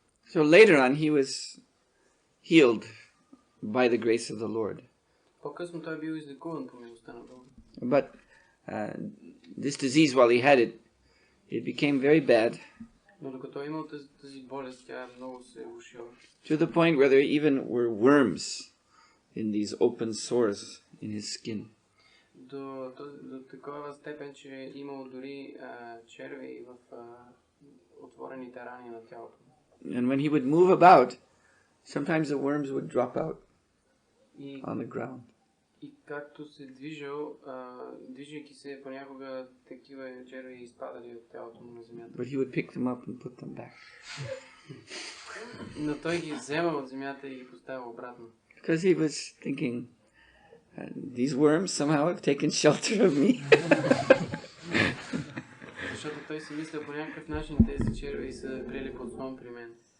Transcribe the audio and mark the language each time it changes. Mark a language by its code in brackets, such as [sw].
[en] So later on he was healed by the grace of the Lord. [bg] По-късно той бил излекуван по милостта на Бога. [en] But this disease, while he had it became very bad. [bg] Но докато имал тази болест, тя много се влошила. [en] To the point where there even were worms in these open sores in his skin. [bg] До такава степен, че имал дори черви в отворените рани на тялото. [en] And when he would move about, sometimes the worms would drop out [bg] И, [en] on the ground. [bg] и както се движил, движейки се, понякога такива черви изпадали от тялото му на земята. [en] But he would pick them up and put them back. [bg] Но той ги взема от земята и ги поставя обратно. [en] Because he was thinking, these worms somehow have taken shelter of me. [bg] Защото той си мисля по някакъв начин тези черви са приели подслон при мен.